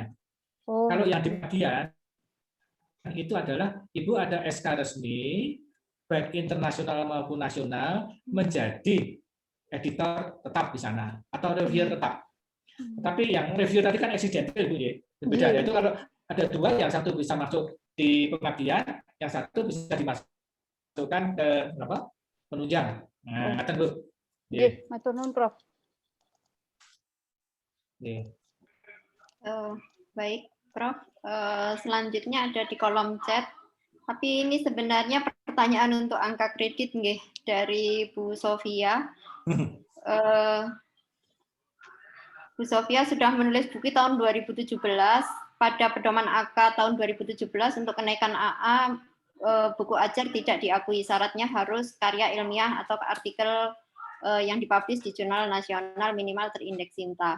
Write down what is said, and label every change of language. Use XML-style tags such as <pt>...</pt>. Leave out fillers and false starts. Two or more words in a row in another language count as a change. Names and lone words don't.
<id>Kalau yang di bagian itu adalah Ibu ada SK resmi baik internasional maupun nasional menjadi editor tetap di sana atau reviewer tetap. Tapi yang review tadi kan accidental Bu ya. Beda ya. Itu kalau ada 2, yang satu bisa masuk di pengabdian, yang satu bisa dimasukkan ke penunjang. Nah, Bu.</id> <jv>Nggih, matur nuwun Prof.</jv> <id>Baik, Prof. Selanjutnya ada di kolom chat. Tapi ini sebenarnya pertanyaan untuk angka kredit nggih dari Bu Sofia. Bu Sofia sudah menulis buku tahun 2017 pada pedoman AK tahun 2017 untuk kenaikan AA buku ajar tidak diakui, syaratnya harus karya ilmiah atau artikel yang dipublish di jurnal nasional minimal terindeks Sinta.</id>